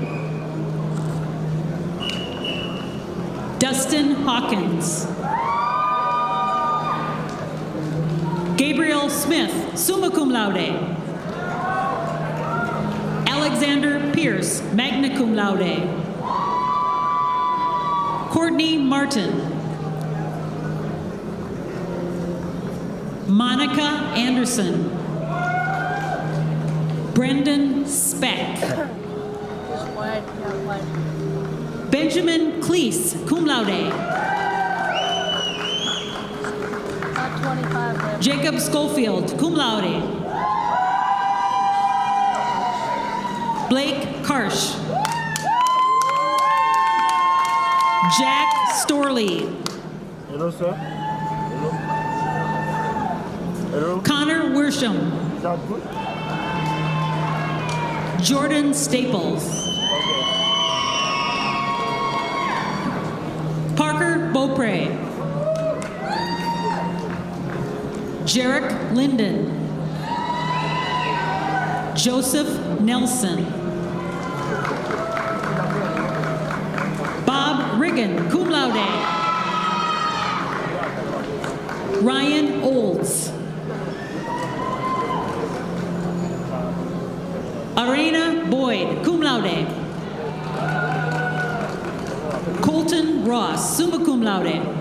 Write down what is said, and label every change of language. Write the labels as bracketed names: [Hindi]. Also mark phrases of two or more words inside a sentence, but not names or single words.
[English] Dustin Hawkins. Gabriel Smith, [Latin] summa cum laude. [English] Alexander Pierce, [Latin] magna cum laude. [English] Courtney Martin. Monica Anderson. Brendan Speck. Benjamin Cleese, [Latin] cum laude. [English] Jacob Schofield, [Latin] cum laude. [English] Blake Karsh. Jack Storley. Hello, sir. Hello. Hello. Connor Worsham. Is that good? Jordan Staples. Okay. Parker Beaupre. Jarek Linden. Joseph Nelson. Bob Riggin, [Latin] cum laude. [English] Ryan Olds. Arena Boyd, [Latin] cum laude. [English] Colton Ross, [Latin] summa cum laude.